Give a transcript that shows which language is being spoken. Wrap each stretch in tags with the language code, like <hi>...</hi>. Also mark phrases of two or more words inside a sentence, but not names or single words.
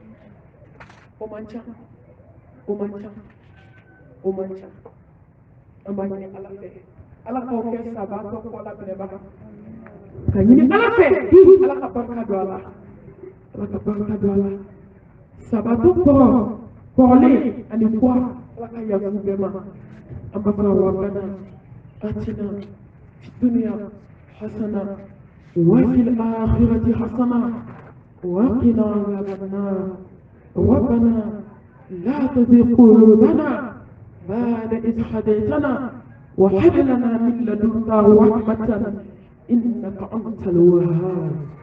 <bm>o man ca o man ca o man ca an b'a ɲini ala fɛ ala k'aw kɛ sabatɔ kɔ la minɛbaga ka ɲini ala fɛ ala ka barika don a la ala ka barika don a la sabatɔ kɔrɔ kɔrɔlen ani kɔ ala ka yafa bɛɛ ma an b'a fɔ</bm> <ar>ربنا آتنا في الدنيا حسنة وفي الآخرة حسنة وقنا عذاب النار ربنا لا تزغ قلوبنا بعد إذ هديتنا وهب لنا من لدنك رحمة إنك أنت الوهاب</ar>